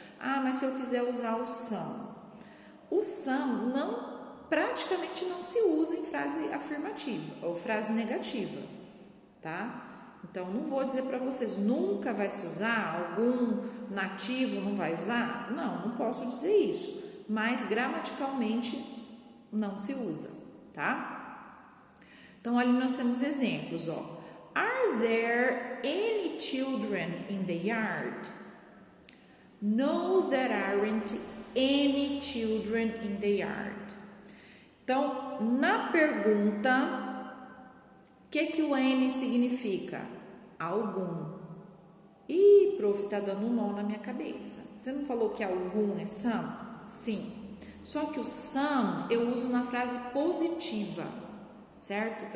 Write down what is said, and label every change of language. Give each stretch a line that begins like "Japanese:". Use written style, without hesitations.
Portuguese: Ah, mas se eu quiser usar o some. O some praticamente não se usa em frase afirmativa ou frase negativa, tá? Então, não vou dizer para vocês, nunca vai se usar, algum nativo não vai usar? Não posso dizer isso, mas gramaticalmente não se usa, tá? Então, ali nós temos exemplos, ó.
English: Are there any children in the yard? No, there aren't any children in the yard.
Portuguese: Então, na pergunta, o que o N significa? Algum. Ih, prof, tá dando um nó na minha cabeça. Você não falou que algum é some? Sim. Só que o some eu uso na frase positiva, certo?